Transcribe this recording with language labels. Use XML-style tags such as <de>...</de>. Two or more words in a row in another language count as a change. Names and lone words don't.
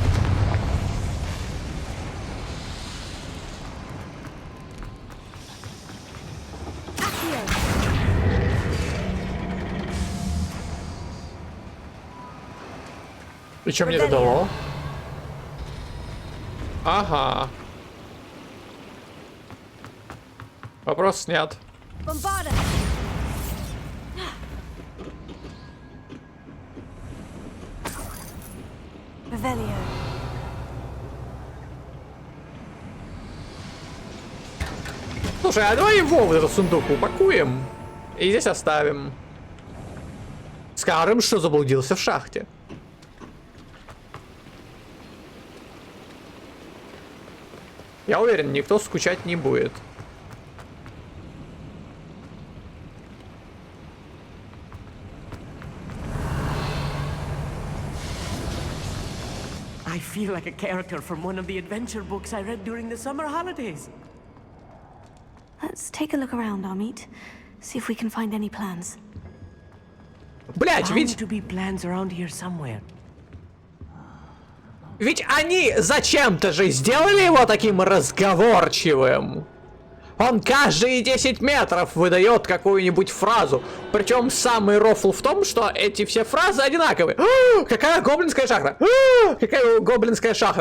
<ru>И что мне это дало? Ага. Вопрос снят. Bombarda. Revelio. Слушай, а давай его в этот сундук упакуем и здесь оставим. Скажем, что заблудился в шахте. Я уверен, никто скучать не будет.</ru> <en>I feel like a character from one of the adventure books I read during the summer holidays. Let's take a look around, Amit. See if we can find any plans.</en> <ru>Блять,</ru> <en>Bound</en> <ru>ведь...</ru> <en>to be plans around here somewhere.</en> <ru>Ведь они зачем-то же сделали его таким разговорчивым. Он каждые 10 метров выдает какую-нибудь фразу. Причем самый рофл в том, что эти все фразы одинаковые. Какая гоблинская шахта? Какая гоблинская шахта?</ru>